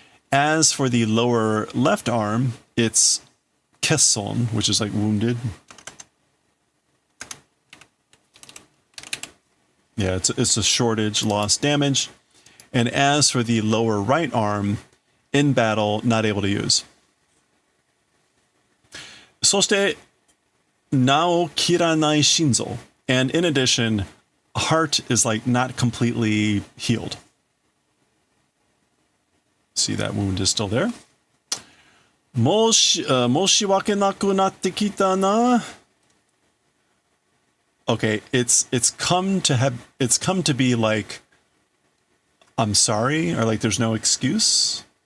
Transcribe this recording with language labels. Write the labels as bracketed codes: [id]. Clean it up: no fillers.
[en] As for the lower left arm, it's kesson, which is like wounded. Yeah, it's a shortage, lost, damage. And as for the lower right arm, in battle, not able to use. [ja] そして、なお切らない心臓. [en] And in addition, heart is like not completely healed. See, that wound is still there. 申し訳なくなってきたな. Okay, it's come to be like, I'm sorry, or like there's no excuse.